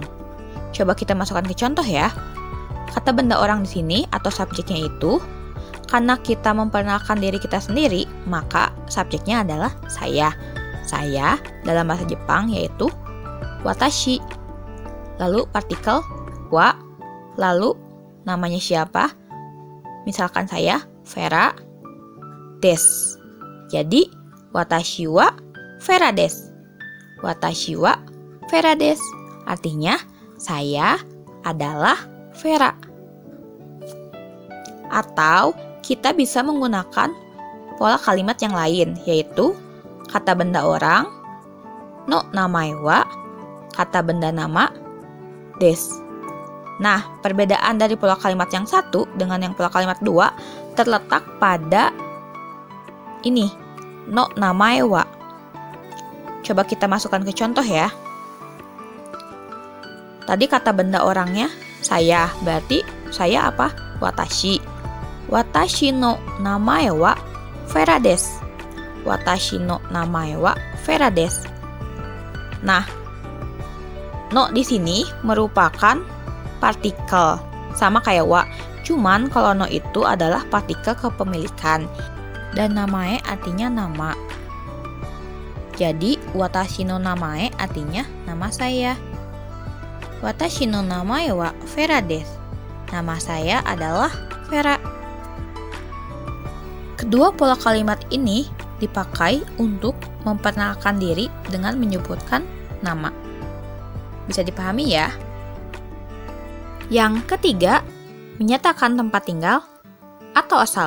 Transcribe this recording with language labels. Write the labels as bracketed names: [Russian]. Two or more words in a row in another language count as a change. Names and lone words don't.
[Indonesian] Coba kita masukkan ke contoh ya. Kata benda orang di sini atau subjeknya itu, karena kita memperkenalkan diri kita sendiri, maka subjeknya adalah saya. Saya dalam bahasa Jepang yaitu watashi. Lalu partikel wa, lalu namanya siapa? Misalkan saya Vera des. [Japanese] Jadi 私はベラです. 私はベラです. [Indonesian] Artinya saya adalah Vera. Atau kita bisa menggunakan pola kalimat yang lain, yaitu kata benda orang [Japanese] の名前は, [Indonesian] kata benda nama des. Nah, perbedaan dari pola kalimat yang satu dengan yang pola kalimat dua terletak pada ini, [Japanese] の名前は. [Indonesian] Coba kita masukkan ke contoh ya. Tadi kata benda orangnya saya, berarti saya apa? Watashi. [Japanese] 私の名前はベラです. 私の名前はベラです. [Indonesian] Nah, no di sini merupakan partikel, sama kayak wa. Cuman kalau no itu adalah partikel kepemilikan dan namae artinya nama. Jadi [Japanese] 私の名前 [Indonesian] artinya nama saya. [Japanese] 私の名前はベラです. [Indonesian] Nama saya adalah Vera. Kedua pola kalimat ini dipakai untuk memperkenalkan diri dengan menyebutkan nama. Bisa dipahami ya? Yang ketiga, menyatakan tempat tinggal atau asal.